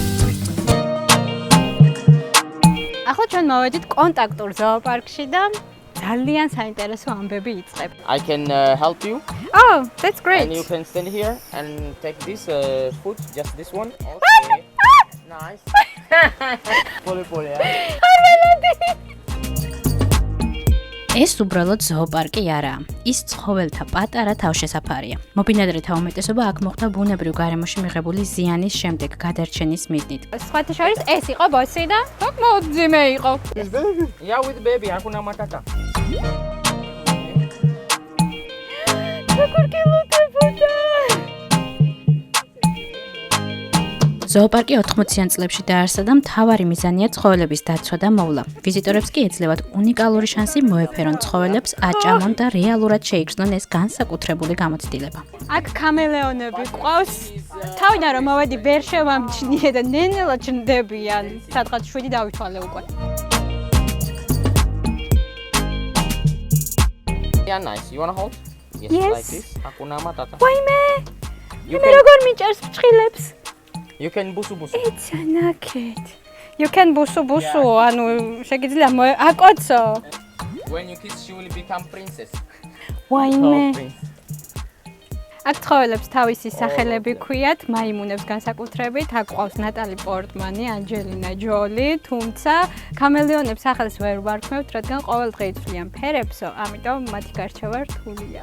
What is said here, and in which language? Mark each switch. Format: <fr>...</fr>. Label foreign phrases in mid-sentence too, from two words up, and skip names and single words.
<ka>ახლა ჩვენ მოვედით კონტაქტურ ზოოპარკში და ძალიან საინტერესო ამბები იწყებ.</ka> <en>I can help you. Oh, that's great. And you can stand here and take this food, just this one. Okay. Nice. Pole,</en> <ka>ეს უბრალოდ ზოოპარკი არაა. ის ცხოველთა პატარა თავშესაფარია. მობინადრეთა უმეტესობა აქ მოხდა ბუნებრივ გარემოში მიღებული ზიანის შემდეგ გადარჩენის მიზნით. სხვათა შორის ეს იყო ბოსი და მოძიმე იყო.</ka> <en>Yeah, with baby,</en> <sw>hakuna matata.</sw> <ka>ზოოპარკი 80-იან წლებში დაარსდა და მთავარი მიზანია ცხოველების დაცვა და მოვლა. ვიზიტორებს კი ეძლევათ უნიკალური შანსი მოეფერონ ცხოველებს, აჭამონ და რეალურად შეიგრძნონ ეს განსაკუთრებული გამოცდილება. აქ კამელეონები ყავს. თავიდან რომ მოვედი ვერ შევამჩნიე და ნენელა ჩნდებიან. სადღაც 7 დავითვალე უკვე.</ka> <en>Yeah, nice. You wanna hold? Yes, Yes. like this.</en> <sw>Hakuna matata.</sw> <ka>ვაიმე,</ka> <en>You</en> <ka>მე</ka> <en>can,</en> <ka>როგორ მიჭერს ფრჩხილებს?</ka> <en>you can busu. ეცა ნაკეთ. You can</en> <ka>ბუსუ, ანუ შეგიძლია აკოცო.</ka> <en>When you kiss, she will become princess.</en> <ka>ვაიმე.</ka> <en>Oh, prince.</en> <ka>აქ ცხოველებს თავისი სახელები ქვიათ, მაიმუნებს განსაკუთრებით, აქ ყავს ნატალი პორტმანი, ანჯელინა ჯოლი, თუმცა კამელეონებს სახელს ვერ ვარქმევთ, რადგან ყოველ დღე იცვლიან ფერებსო, ამიტომ მათი გარჩევა რთულია.</ka>